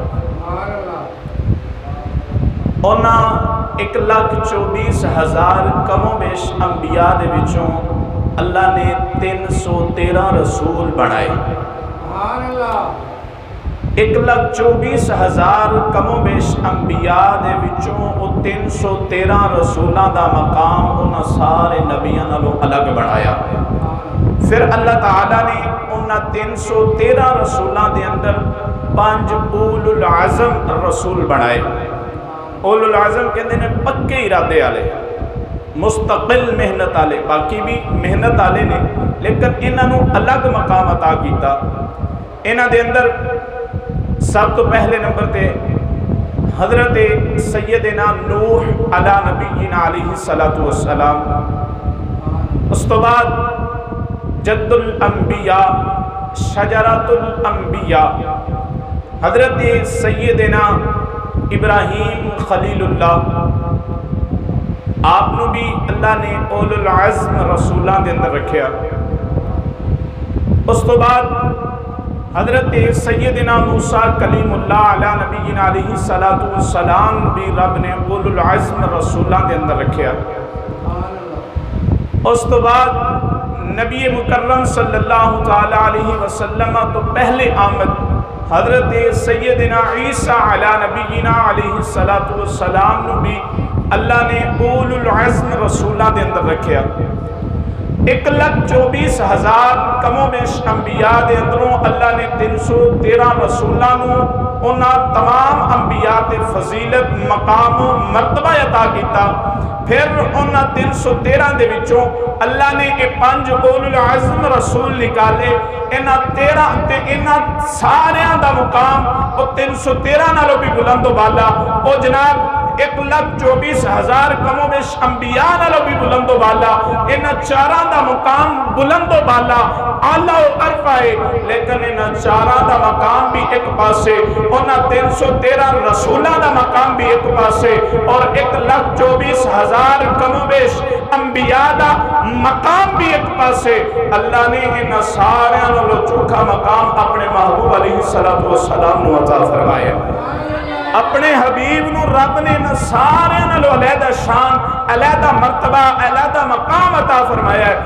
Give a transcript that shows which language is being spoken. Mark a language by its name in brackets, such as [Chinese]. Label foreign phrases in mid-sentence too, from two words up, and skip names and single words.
[Punjabi] اونا 1,24,000 کم و بیش انبیاء دے وچوں اللہ نے 313 رسول بنائے۔ 1,24,000 کم و بیش انبیاء دے وچوں او 313 رسولاں دا مقام انہاں سارے نبیاں نالوں الگ بنایا۔ پھر اللہ تعالیٰ نے انہاں 313 رسولاں دے اندر 5 اولو العزم رسول بنائے۔ اولو العزم کہندے نے پکے ارادے والے، مستقل محنت والے، باقی بھی محنت والے نے لیکن انہاں نوں الگ مقام عطا کیتا۔ انہاں دے اندر سب تو پہلے نمبر تے حضرت سیدنا نوح [Arabic] علی نبینا علیہ السلام، [Punjabi] اس تو بعد جد الانبیاء شجرۃ الانبیاء حضرت سیدنا ابراہیم خلیل اللہ، آپ نو بھی اللہ نے اولو العزم رسولاں دے اندر رکھیا۔ اس تو بعد حضرت سیدنا موسیٰ کلیم اللہ [Arabic] علی نبینا علیہ السلام [Punjabi] بھی رب نے اولو العزم رسولاں دے اندر رکھیا۔ اس تو بعد نبی مکرم [Arabic] صلی اللہ علیہ وسلم [Punjabi] تو پہلے آمد حضرت سیدنا عیسیٰ [Arabic] علی نبینا علیہ السلام [Punjabi] بھی اللہ نے اولو العزم رسولاں دے اندر رکھیا۔ 1,24,000 کم و بیش انبیاء دے اندروں اللہ نے 313 رسولاں نوں انہاں تمام انبیاء تے فضیلت مقام و مرتبہ عطا کیتا۔ پھر انہاں 313 دے وچوں اللہ نے یہ 5 اولو العزم رسول نکالے۔ انہاں 13 تے انہاں ساریاں دا مقام او 313 نالوں بھی بلند و بالا، او جناب 1,24,000 کم و بیش انبیاء نالوں بھی بلند و بالا، انہاں چاراں دا مقام بلند و بالا اعلیٰ و عرفہ ہے، لیکن انہاں چاراں دا مقام بھی ایک پاسے، انہاں 313 رسولاں دا مقام بھی ایک پاسے، اور 1,24,000 کم و بیش انبیاء دا مقام بھی ایک پاسے۔ اللہ نے انہاں سارے نالوں چوکھا مقام اپنے محبوب [Arabic] علیہ السلام [Punjabi] نو عطا فرمایا۔ اپنے حبیب نو رب نے سارے نالوں علیحدہ شان، علیحدہ مرتبہ، علیحدہ مقام عطا فرمایا ہے۔